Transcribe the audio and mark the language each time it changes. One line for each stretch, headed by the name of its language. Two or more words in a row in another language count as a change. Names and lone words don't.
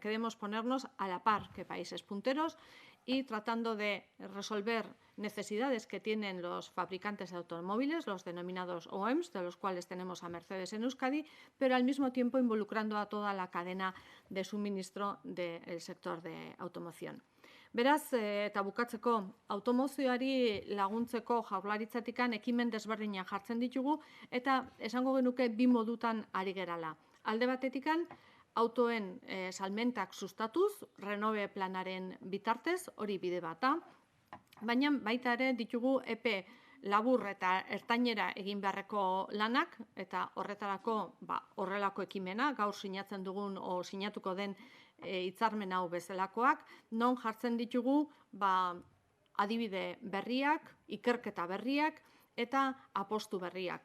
Spanish: Queremos ponernos a la par que países punteros y tratando de resolver necesidades que tienen los fabricantes de automóviles, los denominados OEMs, de los cuales tenemos a Mercedes en Euskadi, pero al mismo tiempo involucrando a toda la cadena de suministro del sector de automoción.
Basque: Beraz, eta bukatzeko, automozioari laguntzeko jaurlaritzatikan ekimen desberdinak jartzen ditugu eta esango genuke bi modutan ari gerala. Alde batetikan, autoen salmentak sustatuz, Renove planaren bitartez, hori bide bata, baina baita ere ditugu epe labur eta ertainera egin beharreko lanak eta horretarako horrelako ekimena, gaur sinatzen dugun o sinatuko den hitzarmen hau bezalakoak, non jartzen ditugu adibide berriak, ikerketa berriak eta apostu berriak.